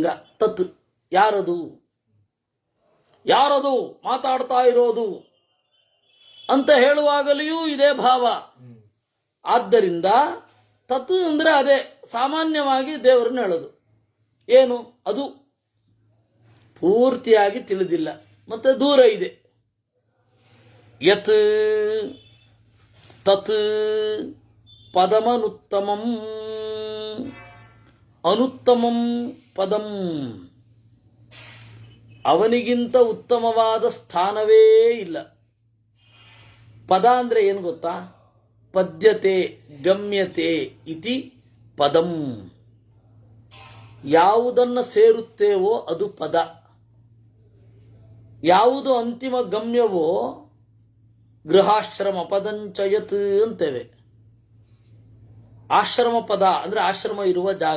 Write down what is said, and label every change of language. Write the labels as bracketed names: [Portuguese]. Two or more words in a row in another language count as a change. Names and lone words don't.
[Kannada] ತತ್, ಯಾರದು ಮಾತಾಡ್ತಾ ಇರೋದು ಅಂತ ಹೇಳುವಾಗಲೆಯೂ ಇದೇ ಭಾವ. ಆದ್ದರಿಂದ ತತ್ ಅಂದ್ರೆ ಅದೇ ಸಾಮಾನ್ಯವಾಗಿ ದೇವರನ್ನ ಹೇಳೋದು. ಏನು ಅದು ಪೂರ್ತಿಯಾಗಿ ತಿಳಿದಿಲ್ಲ, ಮತ್ತೆ ದೂರ ಇದೆ. [Sanskrit] ಯತ್ ತತ್ ಪದಮನುತ್ತಮಂ. ಅನುತ್ತಮಂ ಪದಂ. [Kannada] ಅವನಿಗಿಂತ ಉತ್ತಮವಾದ ಸ್ಥಾನವೇ ಇಲ್ಲ. ಪದ ಅಂದ್ರೆ ಏನು ಗೊತ್ತಾ? [Sanskrit] ಪದ್ಯತೆ ಗಮ್ಯತೆ ಇತಿ ಪದಂ. [Kannada] ಯಾವುದನ್ನು ಸೇರುತ್ತೇವೋ ಅದು ಪದ. ಯಾವುದು ಅಂತಿಮ ಗಮ್ಯವೋ ಗೃಹಾಶ್ರಮ ಪದಂಚಯತ್ ಅಂತೇವೆ. ಆಶ್ರಮ ಪದ ಅಂದ್ರೆ ಆಶ್ರಮ ಇರುವ ಜಾಗ.